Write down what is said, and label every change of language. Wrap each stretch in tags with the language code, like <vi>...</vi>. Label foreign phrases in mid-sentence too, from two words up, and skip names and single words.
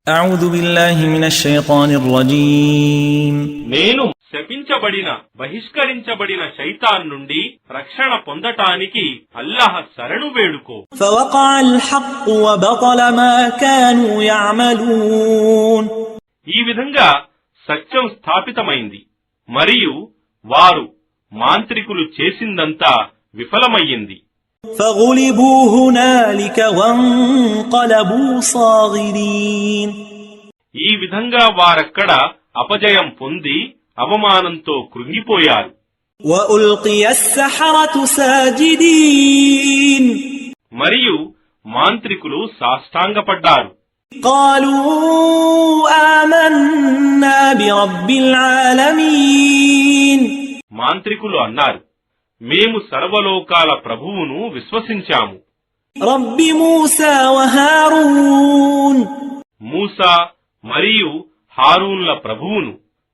<ar>أعوذ بالله من الشيطان الرجيم</ar> <te>నేను శపించబడిన బహిష్కరించబడిన శైతాన్ నుండి రక్షణ పొందటానికి అల్లాహ్ శరణు వేడుకో.</te> <ar>فوقع الحق وبطل ما كانوا يعملون</ar> <te>ఈ విధంగా సత్యం స్థాపితమైంది మరియు వారు మాంత్రికులు చేసిందంతా విఫలమయ్యింది.</te> <ar>فغلبوا هنالك وانقلبوا صاغرين</ar> <te>ఈ విధంగా వారక్కడ అపజయం పొంది అవమానంతో కృంగిపోయారు.</te> <ar>وألقي السحرة ساجدين</ar> <te>మరియు మాంత్రికులు సాష్టాంగపడ్డారు.</te> <ar>قالوا آمنا برب العالمين</ar> <te>మాంత్రికులు అన్నారు, మేము సర్వలోకాల ప్రభువును విశ్వసించాము.</te> <ar>رب موسى وهارون</ar> <te>మూసా మరియు హారూన్ల ప్రభువును.</te>